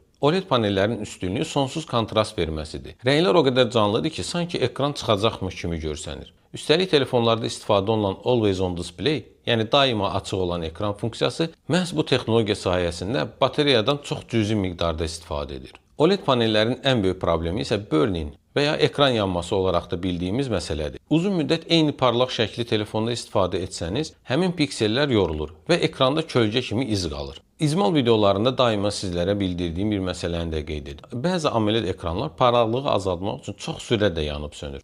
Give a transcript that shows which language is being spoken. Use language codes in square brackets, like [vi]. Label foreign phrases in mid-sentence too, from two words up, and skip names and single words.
[az] OLED panellərin üstünlüyü sonsuz kontrast verməsidir. Rənglər o qədər canlıdır ki, sanki ekran çıxacaqmış kimi görsənir. Üstəlik telefonlarda istifadə olunan Always On Display, yəni daima açıq olan ekran funksiyası məhz bu texnologiya sayəsində batareyadan çox cüzi miqdarda istifadə edir. OLED panellərin ən böyük problemi isə burn-in və ya ekran yanması olaraq da bildiyimiz məsələdir. Uzun müddət eyni parlaq şəkli telefonda istifadə etsəniz, həmin piksellər yorulur və ekranda kölgə kimi iz qalır. İzmal videolarında daima sizlərə bildirdiyim bir məsələni də qeyd edir. Bəzi AMOLED ekranlar parlaqlığı azaltmaq üçün çox sürətlə yanıb sönür.